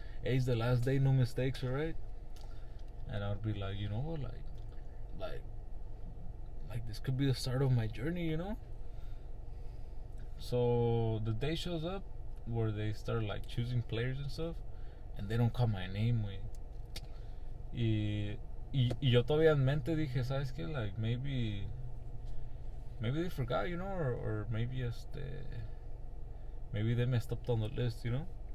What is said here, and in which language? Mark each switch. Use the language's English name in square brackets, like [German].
[English] Hey, it's the last day, no mistakes, alright? And I would be like, you know what, like this could be the start of my journey, you know. So the day shows up where they start like choosing players and stuff, and they don't call my name, way. [Spanish] Y yo todavía en mente dije, ¿sabes qué? [English] Like, maybe they forgot, you know, or maybe they messed up on the list, you know.